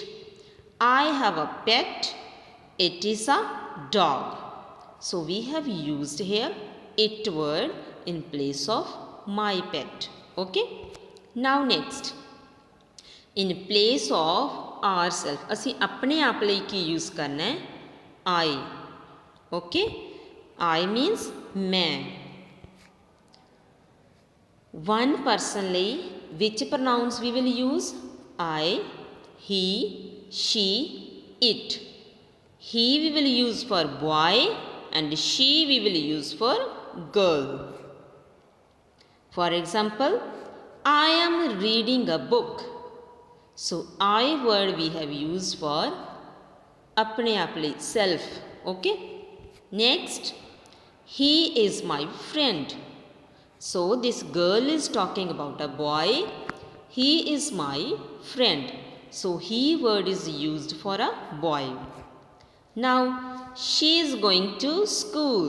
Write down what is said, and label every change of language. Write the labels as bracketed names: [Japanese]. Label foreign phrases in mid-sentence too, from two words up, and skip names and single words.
[English] I have a pet. It is a dog. So, we have used here it word in place of my pet. Okay. Now, next. In place of ourselves, [Punjabi] ਅਸੀਂ ਆਪਣੇ ਆਪ ਲਈ ਕੀ use ਕਰਨਾ ਹੈ? [English] I. Okay. I means मैं. One person ਲਈ which pronouns we will use? I, he, she, it. He we will use for boy and she we will use for girl. For example, I am reading a book. So I word we have used for [Hindi] अपने आप [English] ਲਈ self. Okay. Next, he is my friend. So this girl is talking about a boy. He is my friend. So he word is used for a boy. Now she is going to school.